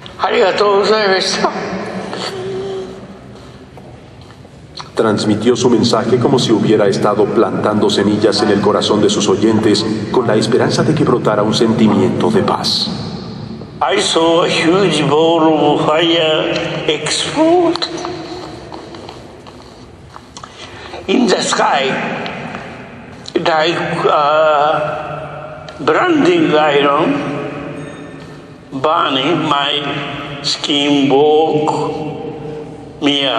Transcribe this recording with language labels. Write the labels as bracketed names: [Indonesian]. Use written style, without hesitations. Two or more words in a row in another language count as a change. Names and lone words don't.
[Japanese] ありがとうございました。 [Spanish] Transmitió su mensaje como si hubiera estado plantando semillas en el corazón de sus oyentes con la esperanza de que brotara un sentimiento de paz. [English] I saw a huge ball of fire explode in the sky like branding iron burning my skin woke me up.